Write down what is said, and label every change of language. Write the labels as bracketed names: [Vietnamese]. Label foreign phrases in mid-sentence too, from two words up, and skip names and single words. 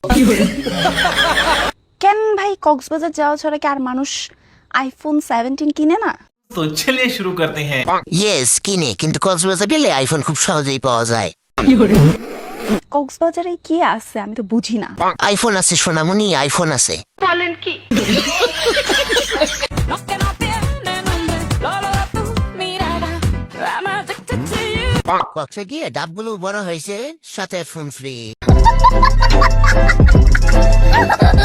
[Bangla] কেন ভাই কক্সবাজার যাওয়া ছাড়া কি আর মানুষ আইফোন 17 কিনে না? [Hindi] तो चलिए शुरू करते हैं। [Bangla] ইয়েস কিনে, কিন্তু কক্সবাজার গেলে আইফোন খুব সহজেই পাওয়া যায়। কক্সবাজারে কি আছে আমি তো বুঝি না। আইফোন আছে সোনামণি, আইফোন আছে। [Spanish] No que no tiene nombre, solo tu mirada. [English] I'm addicted to you. [Bangla] কক্সে গিয়ে ডাবগুলো বড় হয়েছে, সাথে ফোন ফ্রি।